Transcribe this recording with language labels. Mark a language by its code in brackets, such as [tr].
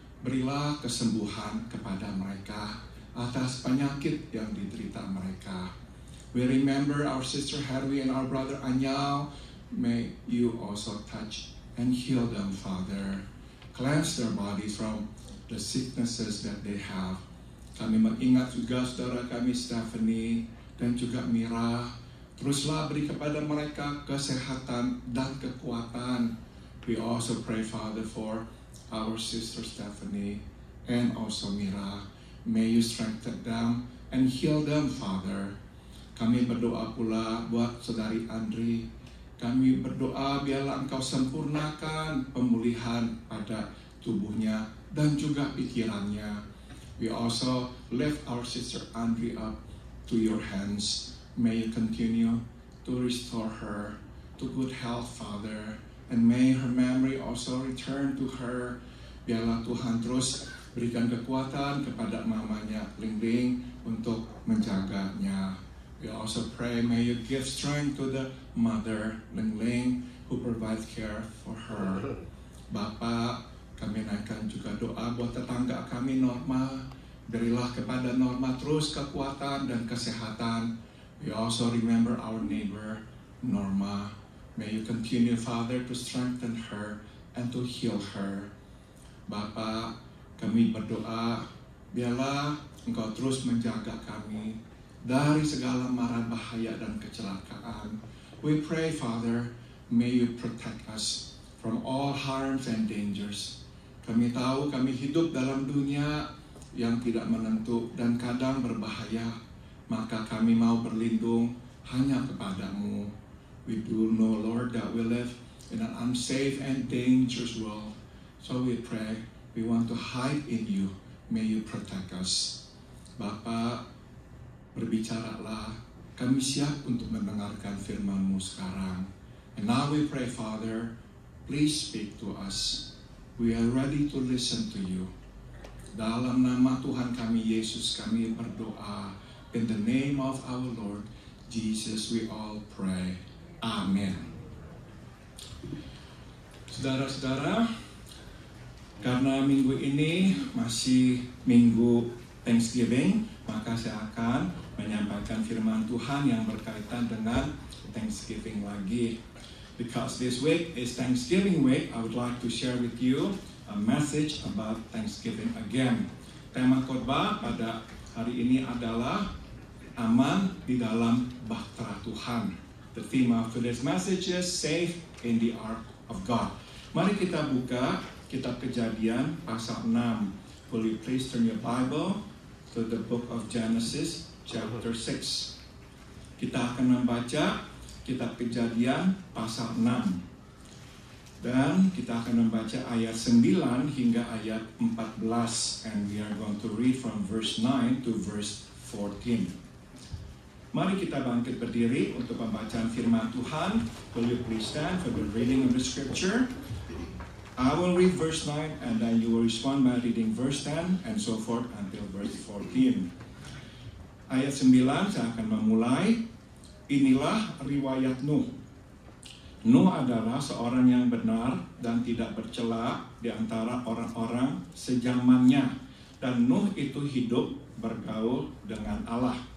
[id] Berilah kesembuhan kepada mereka atas penyakit yang diderita mereka. [en] We remember our sister Herwi and our brother Anyau. May you also touch and heal them, Father. Cleanse their bodies from the sicknesses that they have. [id] Kami mengingat juga saudara kami Stephanie dan juga Mira. Teruslah beri kepada mereka kesehatan dan kekuatan. [en] We also pray, Father, for our sister Stephanie and also Mira. May you strengthen them and heal them, Father. [id] Kami berdoa pula buat saudari Andri. Kami berdoa biarlah Engkau sempurnakan pemulihan pada tubuhnya dan juga pikirannya. [en] We also lift our sister Andri up to your hands. May you continue to restore her to good health, Father. And may her memory also return to her. [id] Biarlah Tuhan terus berikan kekuatan kepada mamanya Ling untuk menjaganya. [en] We also pray, may you give strength to the mother Ling who provides care for her. [id] Bapa, kami naikkan juga doa buat tetangga kami Norma. Berilah kepada Norma terus kekuatan dan kesehatan. [en] We also remember our neighbor Norma. May you continue, Father, to strengthen her and to heal her. [id] Bapa, kami berdoa, biarlah Engkau terus menjaga kami dari segala mara bahaya dan kecelakaan. [en] We pray, Father, may you protect us from all harms and dangers. [id] Kami tahu kami hidup dalam dunia yang tidak menentu dan kadang berbahaya, maka kami mau berlindung hanya kepadamu. [en] We do know, Lord, that we live in an unsafe and dangerous world. So we pray, we want to hide in you. May you protect us. [id] Bapa, berbicaralah, kami siap untuk mendengarkan firman-Mu sekarang. [en] And now we pray, Father, please speak to us. We are ready to listen to you. [id] Dalam nama Tuhan kami Yesus kami berdoa. [en] In the name of our Lord Jesus we all pray. Amen. [id] Saudara-saudara, karena minggu ini masih minggu Thanksgiving, maka saya akan menyampaikan firman Tuhan yang berkaitan dengan Thanksgiving lagi. [en] Because this week is Thanksgiving week, I would like to share with you a message about Thanksgiving again. [id] Tema khotbah pada hari ini adalah aman di dalam bahtera Tuhan. [en] The theme of today's message is safe in the ark of God. [id] Mari kita buka kitab Kejadian pasal 6. [en] Will you please turn your Bible to the book of Genesis chapter 6. [id] Kita akan membaca kitab Kejadian pasal 6. Dan kita akan membaca ayat 9 hingga ayat 14. [en] And we are going to read from verse 9 to verse 14. [id] Mari kita bangkit berdiri untuk pembacaan firman Tuhan. [en] Will you please stand for the reading of the scripture? I will read verse 9 and then you will respond by reading verse 10 and so forth until verse 14. [id] Ayat 9 saya akan memulai. Inilah riwayat Nuh. Nuh adalah seorang yang benar dan tidak bercela di antara orang-orang sejamannya. Dan Nuh itu hidup bergaul dengan Allah.